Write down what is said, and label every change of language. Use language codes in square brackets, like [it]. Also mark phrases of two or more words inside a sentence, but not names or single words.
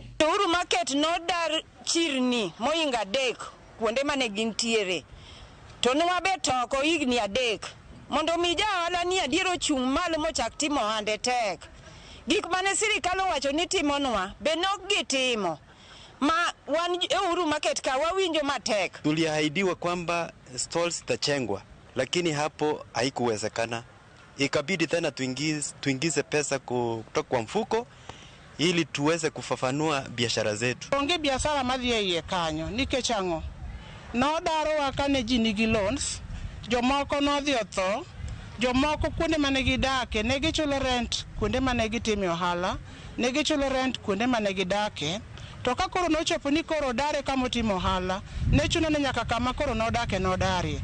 [luo] Uhuru Market nodar chirni moinga 3 kuonde mane gintiere. To nwa betoko higni 3 mondo mi jahala ni adiero chung' malo mochak timo hande tek. Gik mane sirikal owacho ni timonwa be nok gitimo. Ma wan Uhuru Market ka wawinjo matek. [sw] Tuliahidiwa kwamba stalls zitachengwa, lakini hapo haikuwezekana. Ikabidi tena tuingize pesa kutoka kwa mfuko ili tuweze kufafanua biashara zetu. [luo] Onge biashara madhi e kanyo nikech ang'o. No daro wakane ji nigi loans, jomoko nodhi otho, jomoko kuonde mane gidake ne gichulo rent kuonde mane gitime ohala, ne gichulo rent kuonde mane gidake. To ka koro nochopo ni koro dare kama timo ohala, ne chuno ne nyaka kama koro nodake nodare.